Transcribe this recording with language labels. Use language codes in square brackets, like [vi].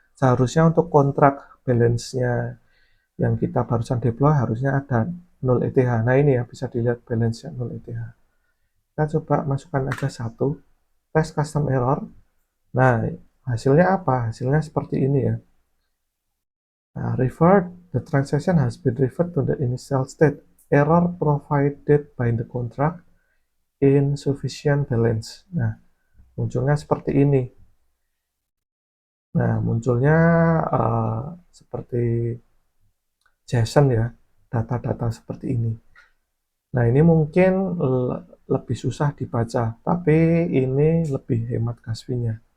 [id] Seharusnya untuk kontrak balance-nya yang kita barusan deploy harusnya ada 0 ETH. Nah ini ya bisa dilihat balance-nya 0 ETH. Kita coba masukkan aja satu. Tes custom error. Nah hasilnya apa? Hasilnya seperti ini ya. [en] Nah, the transaction has been referred to the initial state. Error provided by the contract insufficient balance. [id] Nah, munculnya seperti ini. Nah, munculnya seperti JSON ya, data-data seperti ini. Nah, ini mungkin lebih susah dibaca, tapi ini lebih hemat gas fee-nya.